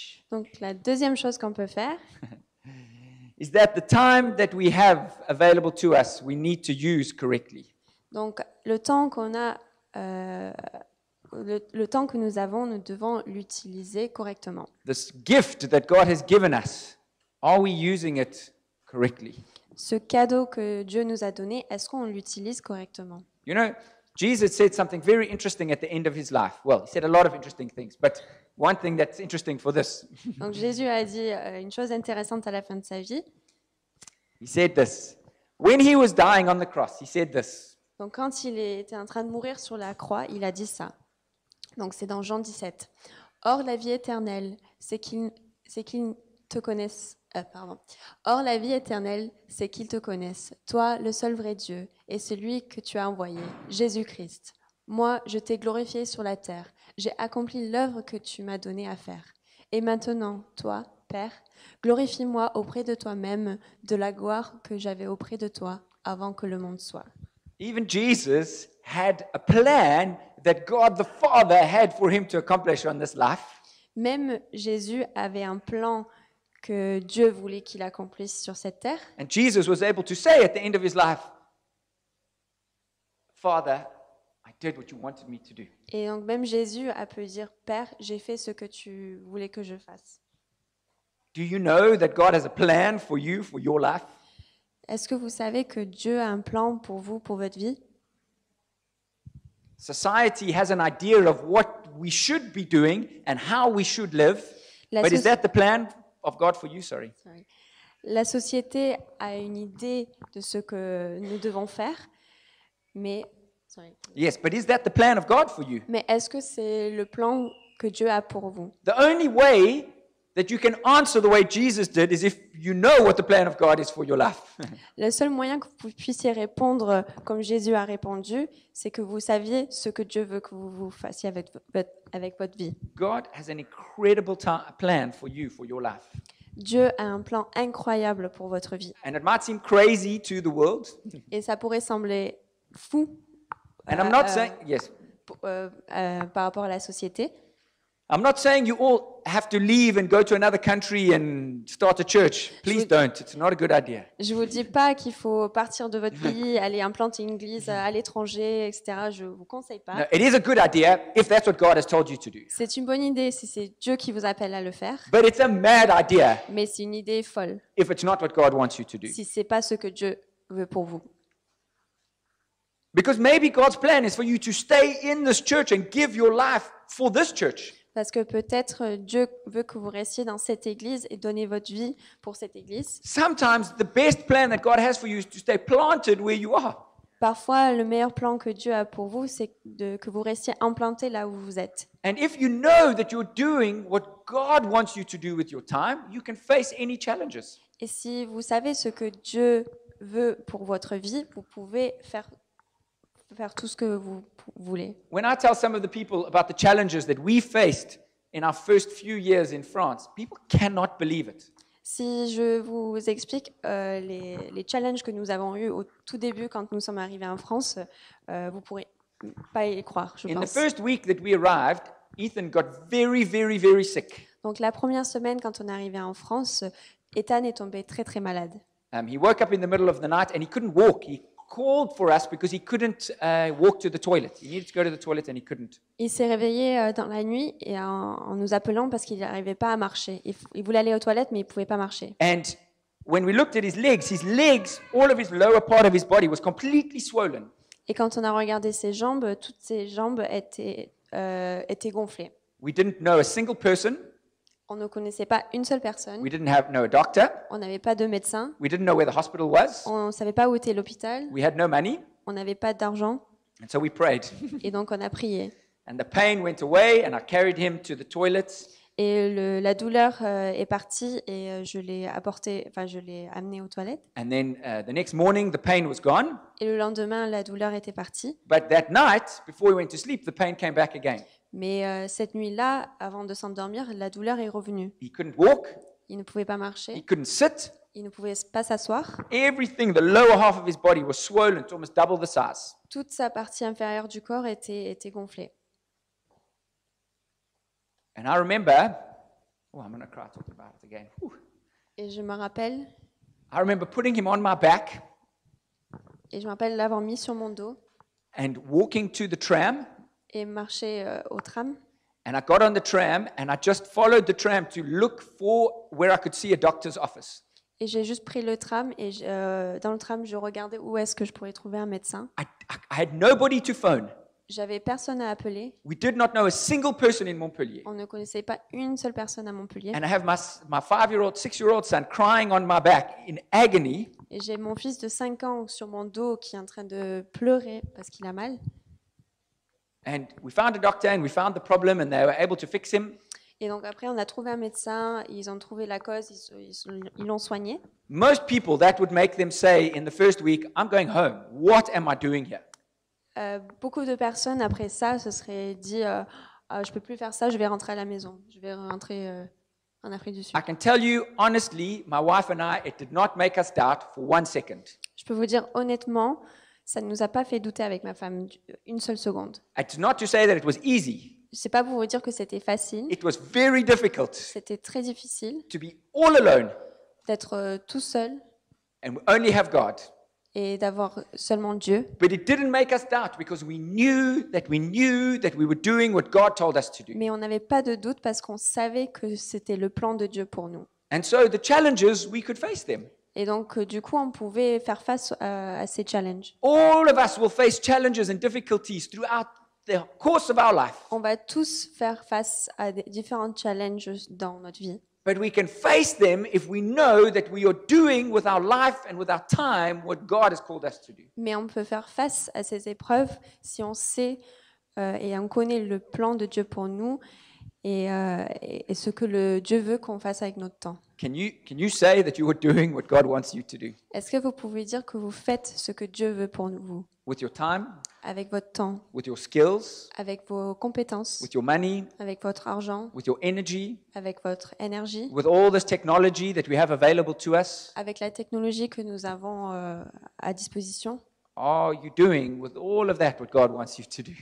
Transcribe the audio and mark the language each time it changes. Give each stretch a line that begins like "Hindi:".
French: Donc, la deuxième chose qu'on peut faire,
English: is that the time that we have available to us, we need to use correctly.
French: donc le temps qu'on a, le temps que nous avons, nous devons l'utiliser correctement.
English: This gift that God has given us, are we using it correctly?
French: Ce cadeau que Dieu nous a donné, est-ce qu'on l'utilise correctement?
English: You know, Jesus said something very interesting at the end of his life. Well, he said a lot of interesting things, but one thing that's interesting for this.
French: Donc Jésus a dit une chose intéressante à la fin de sa vie.
English: He said this. When he was dying on the cross, he said this.
French: Donc quand il était en train de mourir sur la croix, il a dit ça. Donc c'est dans Jean 17. Or la vie éternelle, c'est qu'ils te connaissent. Or la vie éternelle, c'est qu'ils te connaissent, toi, le seul vrai Dieu, et celui que tu as envoyé, Jésus-Christ. Moi, je t'ai glorifié sur la terre. J'ai accompli l'œuvre que tu m'as donnée à faire. Et maintenant, toi, Père, glorifie-moi auprès de toi-même de la gloire que j'avais auprès de toi avant que le monde soit.
English: Even Jesus had a plan that God the Father had for him to accomplish on this life.
French: Même Jésus avait un plan que Dieu voulait qu'il accomplisse sur cette terre.
English: And Jesus was able to say at the end of his life, Father, I did what you wanted me to do.
French: Et donc même Jésus a pu dire, Père, j'ai fait ce que tu voulais que je fasse.
English: Do you know that God has a plan for you, for your life?
French: Est-ce que vous savez que Dieu a un plan pour vous, pour votre vie?
English: Society has an idea of what we should be doing and how we should live.
French: La,
English: But is that the plan of God for you? Sorry.
French: La société a une idée de ce que nous devons faire, mais
English: Yes, but is that the plan of God for you?
French: est-ce que c'est le plan que Dieu a pour vous?
English: The only way that you can answer the way Jesus did is if you know what the plan of God is for your life.
French: Le seul moyen que vous puissiez répondre comme Jésus a répondu, c'est que vous saviez ce que Dieu veut que vous fassiez avec votre vie.
English: God has an incredible plan for you, for your life.
French: Dieu a un plan incroyable pour votre vie.
English: And it might seem crazy to the world.
French: Et ça pourrait sembler fou
English: And I'm not saying, yes,
French: par rapport à la société.
English: I'm not saying you all have to leave and go to another country and start a church. Please don't. It's not a good idea.
French: Je vous dis pas qu'il faut partir de votre pays, aller implanter une église à l'étranger, etc. Je vous conseille
English: No,
French: pas.
English: it is a good idea if that's what God has told you to do.
French: C'est une bonne idée si c'est Dieu qui vous appelle à le faire,
English: But it's a mad idea
French: mais c'est une idée folle
English: if it's not what God wants you to do.
French: si c'est pas ce que Dieu veut pour vous.
English: Because maybe God's plan is for you to stay in this church and give your life for this church.
French: Parce que peut-être Dieu veut que vous restiez dans cette église et donner votre vie pour cette église.
English: Sometimes the best plan that God has for you is to stay planted where you are.
French: Parfois, le meilleur plan que Dieu a pour vous, c'est que vous restiez implanté là où vous êtes.
English: And if you know that you're doing what God wants you to do with your time, you can face any challenges.
French: Et si vous savez ce que Dieu veut pour votre vie, vous pouvez faire tout ce que vous voulez.
English: When I tell some of the people about the challenges that we faced in our first few years in France, people cannot believe it.
French: Si je vous explique les challenges que nous avons eus au tout début quand nous sommes arrivés en France, vous pourrez pas y croire, je
English: In the
French: pense.
English: first week that we arrived, Ethan got very, very, very sick.
French: Donc la première semaine quand on est arrivé en France, Ethan est tombé très très malade.
English: He woke up in the middle of the night and he couldn't walk. He called for us because he couldn't walk to the toilet. He needed to go to the toilet and he couldn't.
French: Il s'est réveillé dans la nuit et en nous appelant parce qu'il n'arrivait pas à marcher. Il voulait aller aux toilettes mais il pouvait pas marcher.
English: And when we looked at his legs, all of his lower part of his body was completely swollen.
French: Et quand on a regardé ses jambes, toutes ses jambes étaient gonflées.
English: We didn't know a single person.
French: On ne connaissait pas une seule personne.
English: We didn't know a doctor.
French: On n'avait pas de médecin.
English: We didn't know where the hospital was.
French: On ne savait pas où était l'hôpital.
English: We had no money.
French: On n'avait pas d'argent.
English: And so we prayed.
French: Et donc on a prié.
English: And the pain went away and I carried him to the toilet.
French: Et la douleur est partie et je l'ai amené aux toilettes.
English: And then the next morning, the pain was gone.
French: Et le lendemain, la douleur était partie.
English: But that night, before we went to sleep, the pain came back again.
French: Mais cette nuit-là, avant de s'endormir, la douleur est revenue.
English: He couldn't walk.
French: Il ne pouvait pas
English: He
French: marcher.
English: couldn't sit.
French: Il ne pouvait pas s'asseoir.
English: Everything, the lower half of his body was swollen to almost double the size.
French: Toute sa partie inférieure du corps était gonflée.
English: And I remember, I'm going to cry talking about it again. Whew.
French: Et je me rappelle
English: putting him on my back
French: l'avoir mis sur mon dos
English: and walking to the tram.
French: et marcher au tram.
English: And I got on the tram and I just followed the tram to look for where I could see a doctor's office.
French: Et j'ai juste pris le tram et dans le tram, je regardais où est-ce que je pourrais trouver un médecin.
English: I had nobody to phone.
French: J'avais personne à appeler.
English: We did not know a single person in Montpellier.
French: On ne connaissait pas une seule personne à Montpellier.
English: And I have my 5-year-old, 6-year-old son crying on my back in agony.
French: Et j'ai mon fils de 5 ans sur mon dos qui est en train de pleurer parce qu'il a mal.
English: And we found a doctor and we found the problem and they were able to fix him.
French: Et donc après, on a trouvé un médecin, ils ont trouvé la cause, ils l'ont soigné.
English: Most people, that would make them say in the first week, I'm going home. What am I doing here?
French: Beaucoup de personnes après ça se seraient dit je peux plus faire ça, je vais rentrer à la maison, je vais rentrer en Afrique du Sud.
English: I can tell you honestly, my wife and I, it did not make us doubt for 1 second.
French: Je peux vous dire honnêtement, ça ne nous a pas fait douter avec ma femme une seule seconde.
English: It's not to say that it was easy.
French: C'est pas pour vous dire que c'était facile,
English: It was very difficult
French: c'était très difficile
English: to be all alone
French: d'être tout seul
English: and only have God.
French: et d'avoir seulement Dieu.
English: But it didn't make us doubt because we knew that we were doing what God told us to do.
French: Mais on n'avait pas de doute parce qu'on savait que c'était le plan de Dieu pour nous.
English: And so the challenges, we could face them.
French: Et donc, du coup, on pouvait faire face à ces challenges.
English: All of us will face challenges and difficulties throughout the course of our life.
French: On va tous faire face à différents challenges dans notre vie.
English: But we can face them if we know that we are doing with our life and with our time what God has called us to do.
French: Mais on peut faire face à ces épreuves si on sait et on connaît le plan de Dieu pour nous et ce que Dieu veut qu'on fasse avec notre temps.
English: Can you say that you are doing what God wants you to do?
French: Est-ce que vous pouvez dire que vous faites ce que Dieu veut pour vous,
English: With your time,
French: avec votre temps,
English: with your skills,
French: avec vos compétences,
English: with your money,
French: avec votre argent,
English: with your energy,
French: avec votre énergie,
English: with all this technology that we have available to us?
French: avec la technologie que nous avons à disposition?
English: Are you doing with all of that what God wants you to do?